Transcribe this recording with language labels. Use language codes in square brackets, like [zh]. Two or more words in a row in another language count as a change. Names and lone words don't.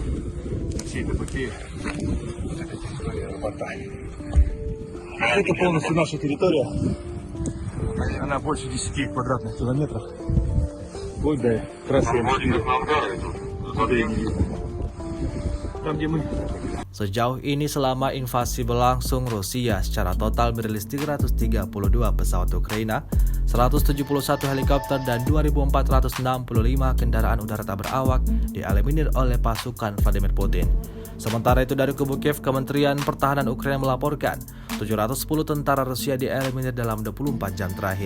[ru] Всей этой эпопеи. Вот эта территория аэропорта. Это полностью наша территория. Она больше 10 квадратных километров. Вплоть до трассы М4. Воды не видно. Там, где мы. [id] Sejauh ini selama invasi berlangsung, Rusia secara total merilis 332 pesawat Ukraina, 171 helikopter dan 2.465 kendaraan udara tak berawak dieliminir oleh pasukan Vladimir Putin. Sementara itu dari kubu Kiev, Kementerian Pertahanan Ukraina melaporkan 710 tentara Rusia dieliminir dalam 24 jam terakhir.